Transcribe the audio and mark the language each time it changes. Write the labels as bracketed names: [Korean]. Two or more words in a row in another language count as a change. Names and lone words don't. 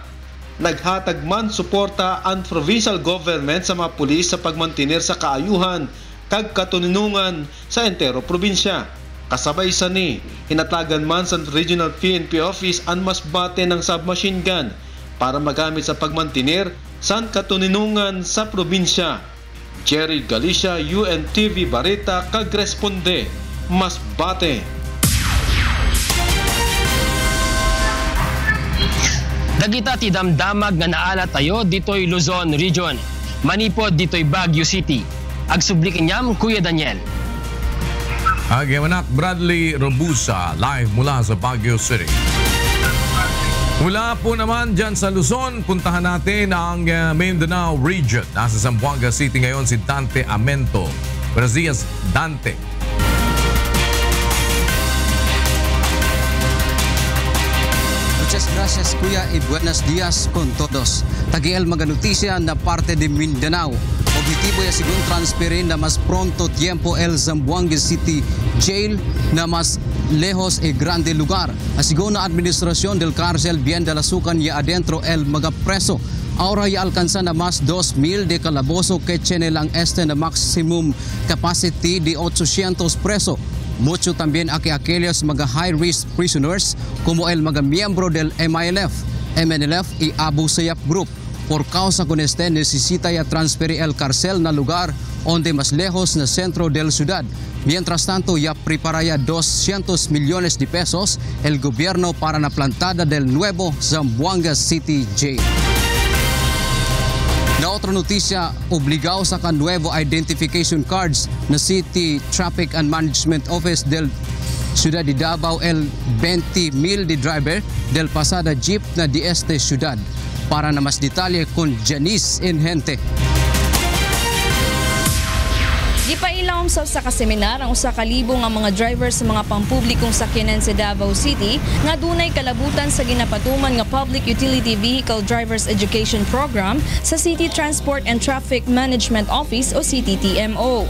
[Masbatenyo] Naghatag man suporta ang provincial government sa mga pulis sa pagmantinir sa kaayuhan kag katunungan sa entero probinsya. Kasabay sa ni, hinatagan man sa Regional PNP Office ang Masbate ng submachine gun para magamit sa pagmantinir sa katunungan sa probinsya. Jerry Galicia, UNTV Barita, kag-responde, Masbate. [Iloko] Dagita ti damdamag nga naala tayo ditoy Luzon Region. Manipod ditoy Baguio City. Agsublikin niyam, Kuya Daniel. Agyawanak Bradley Robusa, [Filipino] live mula sa Baguio City. Mula po naman dyan sa Luzon, puntahan natin ang Mindanao Region. Nasa Zamboanga City ngayon si Dante Amento. [Chavacano] Buenos dias, Dante. Muchas gracias Kuya y buenos días con todos. Tagiel mga notisya na parte de Mindanao. objetivo ya sigun transferin na mas pronto tiempo el Zamboanga City Jail na mas lejos e grande lugar. Asigon na administrasyon del cárcel bien de la sukan ya adentro el mga preso. Ahora ya alcanza na mas 2,000 de calabozo que tiene lang este na maximum capacity de 800 preso. Mucho también aquellos mga [English] high-risk prisoners [Chavacano] como el mga miembro del MNLF y Abu Sayyaf Group. Por causa con este necesita ya transferir el cárcel na lugar onde más lejos na centro del ciudad. Mientras tanto, ya prepara ya 200 millones de pesos el gobierno para la plantada del nuevo Zamboanga City Jail. Na otra noticia, obligado sa nuevo identification cards na City Traffic and Management Office del Ciudad de Davao el 20,000 de driver del pasada jeep na di este ciudad. Para na mas detalye con Janice Inhente. [Cebuano] Gipailawom sa kaseminar ang usa ka libo nga mga driver sa mga pampublikong sakyanan sa Davao City nga dunay kalabutan sa ginapatuman nga Public Utility Vehicle Drivers Education Program sa City Transport and Traffic Management Office o CTTMO.